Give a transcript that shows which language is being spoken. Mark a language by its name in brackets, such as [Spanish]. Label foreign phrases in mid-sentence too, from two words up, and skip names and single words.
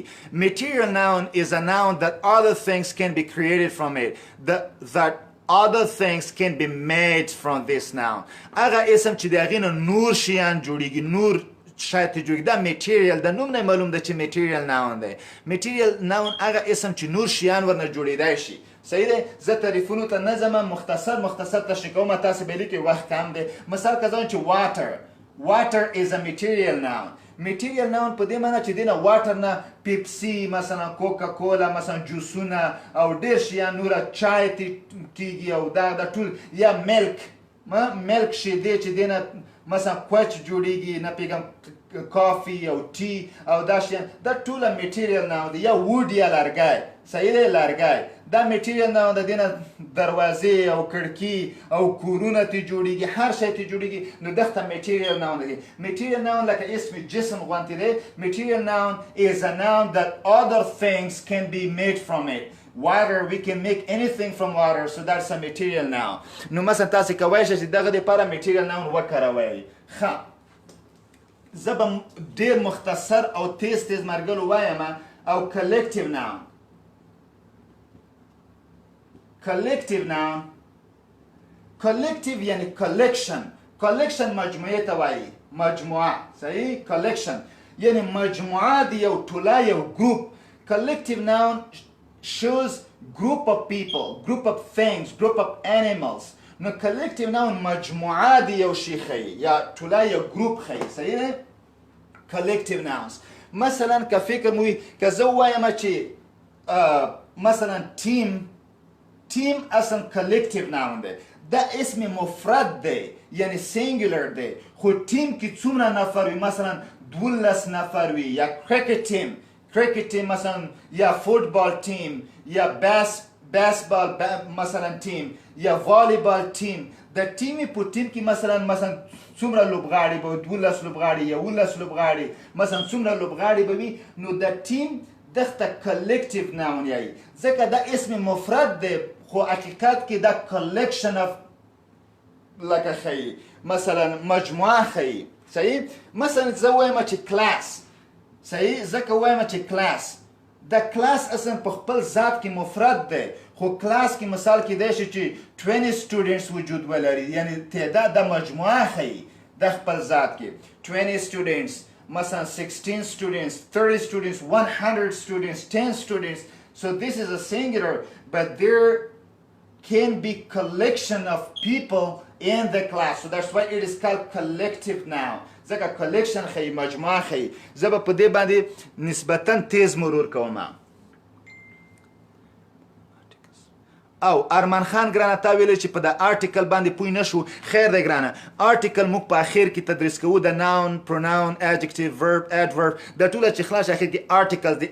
[English] material noun is a noun that other things can be created from it. that other things can be made from this noun. [Pashto] هغه اسم چې د هغې نه نور شیان جوړیږي. نور شاید ته جوړیږي. دا material د نوم نه معلوم ده چې [English] material noun [Pashto] دی. [English] material noun [Pashto] هغه اسم چې نور شیان ورنه جوړیدای شي. صحیح دی. زه تعریفونو ته نه ځم. مختصر تشریح کوم. تاسو به لیکئ وخت کم دی. مثال که زه چې [English] water is a material noun. material noun [Pashto] په دې معنی چې دینه واټر نه پیپسي مثلا کوکا کولا مثلا جوسونه او ډېر شیان نوره چای کېږي او دا ټول یا ملک شیدې چې دینه مثلا کوچ جوړیږي نه پیږم کافي او ټي او دا شیان دا ټوله [English] material noun [Pashto] دی. یا وود یا لرګی. صحیح دی. لرګی دا [English] material noun [Pashto] د دینه دروازې او کړکۍ او کورونه ته جوړیږي. هر شی ته جوړیږي. نو دغه [English] material noun [Pashto] دی. [English] material noun [Pashto] لکه اسم جسم غوندې دی. [English] material noun is a noun that other things can be made from it. water, we can make anything from water, so that's a material noun. [Pashto] نو مثلا تاسو کوای شئ چې دغه لپاره [English] material noun [Pashto] وکاروئ. ښه زه به ډېر مختصر او تیز مرګلو وایم. او [English] collective noun [Pashto] یعنی collection مجموعه ته وایي. مجموعه صحیح. collection یعنی مجموعه د یو ټوله یو group. [English] collective noun shows group of people, group of things, group of animals. [Pashto] نو [English] collective noun [Pashto] مجموعه د یو شي ښیي یا ټوله یو group ښیي. صحیح دی. [English] collective nouns [Pashto] مثلا که فکر مو وي که زه ووایم چې مثلا team اصلا [English] collective noun [Pashto] دی. دا اسم مفرد دی یعنی singular دی. خو ټیم کې څومره نفر وي مثلا 12 نفر وي. یا [English] cricket team [Pashto] مثلا یا فوتبال ټیم یا baseball مثلا ټیم یا والیبال ټیم. د ټیمې په ټیم کې مثلا څومره لوبغاړي به 12 لوبغاړي یا 19 لوبغاړي مثلا څومره لوبغاړي به وي. نو د ټیم دغه [English] collective noun [Pashto] یایي ځکه دا اسم مفرد دی خو حقیقت کې دا [English] collection of [Pashto] لکه ښیي مثلا مجموعه ښیي. صحیح. مثلا زه وایم چې class. صحیح. ځکه وایم چې class دا class اصلا په خپل ذات کې مفرد دی خو class کې مثال کېدای شي چې 20 students وجود ولري یعنی تعداد د مجموعه ښیي د خپل ذات کې. [English] 20 students مثلا 16 students 30 students 100 students 10 students. So this is a singular, but there can be collection of people in the class. So that's why it is called collective noun. [Pashto] ځکه collection ښیي، مجموعه ښیي. زه به په دې باندې نسبتا تیز مرور کوم. او ارمان خان ګرانه تا ویلې چې په د آرټیکل باندې پوه نه شو. خیر دی ګرانه، آرټیکل موږ په اخر کې تدریس کوو، د [English] noun, pronoun, adjective, verb, adverb, [Pashto] د ټوله چې خلاص اخر کې آرټیکل دی.